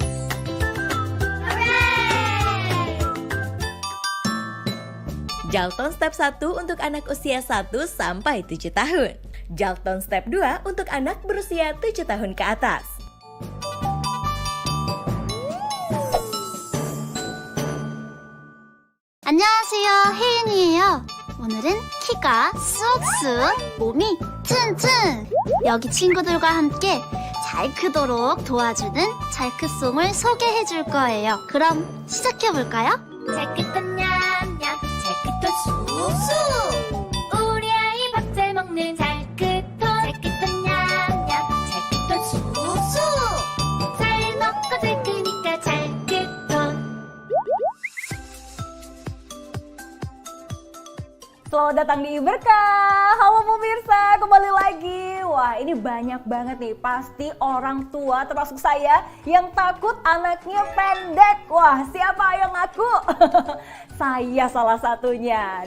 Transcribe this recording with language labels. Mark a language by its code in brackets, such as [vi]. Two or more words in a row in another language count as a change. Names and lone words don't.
[id] Jakton Step 1 untuk anak usia 1 sampai 7 tahun. Jakton Step 2 untuk anak berusia 7 tahun ke atas. [ko] 혜인이에요. 오늘은 키가 쑥쑥, 몸이 튼튼. 여기 친구들과 함께 잘 크도록 도와주는 잘크송을 소개해 줄 거예요. 그럼 시작해 볼까요? 잘 크던 냠냠, 잘 크던 쑥쑥. 우리 아이 밥 잘 먹는 잘 크던, 잘 크던 냠냠, 잘 크던 쑥쑥. 잘 먹고 잘 크니까 잘 크던. [id] Selamat datang di Berkah. Halo pemirsa, kembali lagi. Wah, ini banyak banget nih pasti orang tua termasuk saya yang takut anaknya pendek. Wah, siapa yang ngaku? Saya salah satunya.